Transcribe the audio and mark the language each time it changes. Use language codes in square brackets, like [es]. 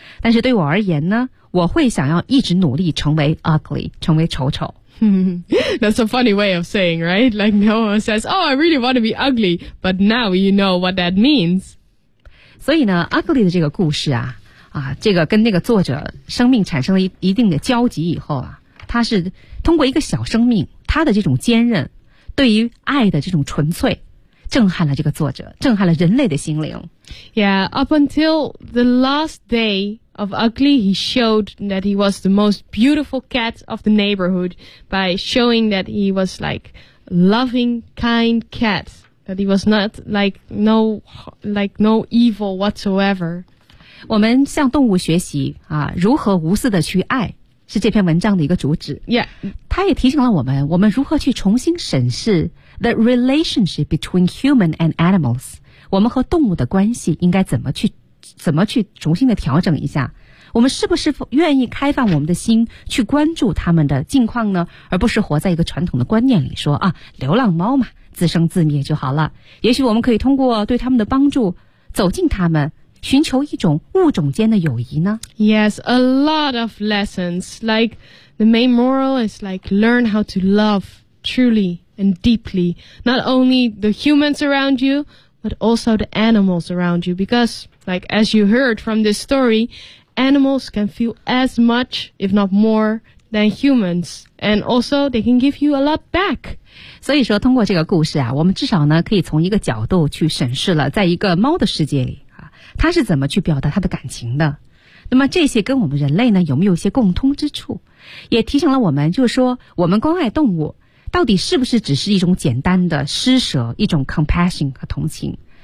[zh] 但是对我而言呢，我会想要一直努力成为 ugly， 成为丑丑。 [en] That's a funny way of saying, right? Like no one says, "Oh, I really want to be ugly," but now you know what that means. [zh] 所以呢 ，ugly 的这个故事啊。啊，这个跟那个作者生命产生了一定的交集以后啊，他是通过一个小生命，他的这种坚韧，对于爱的这种纯粹，震撼了这个作者，震撼了人类的心灵。 [en] Yeah, up until the last day of Ugly, he showed that he was the most beautiful cat of the neighborhood by showing that he was like loving, kind cat, that he was not like no evil whatsoever. [zh] 我们向动物学习啊，如何无私的去爱，是这篇文章的一个主旨。 [en] Yeah， [zh] 他也提醒了我们，我们如何去重新审视 [en] the relationship between human and animals， [zh] 我们和动物的关系应该怎么去重新的调整一下。我们是不是愿意开放我们的心去关注他们的境况呢？而不是活在一个传统的观念里说啊，流浪猫嘛，自生自灭就好了。也许我们可以通过对他们的帮助，走近他们。寻求一种物种间的友谊呢 [en] ？Yes, a lot of lessons. Like the main moral is like learn how to love truly and deeply, not only the humans around you, but also the animals around you. Because, like as you heard from this story, animals can feel as much, if not more, than humans, and also they can give you a lot back. [zh] 所以说，通过这个故事啊，我们至少呢可以从一个角度去审视了，在一个猫的世界里。他是怎么去表达他的感情的？那么这些跟我们人类呢，有没有一些共通之处？也提醒了我们，就是说，我们关爱动物，到底是不是只是一种简单的施舍，一种 compassion 和同情？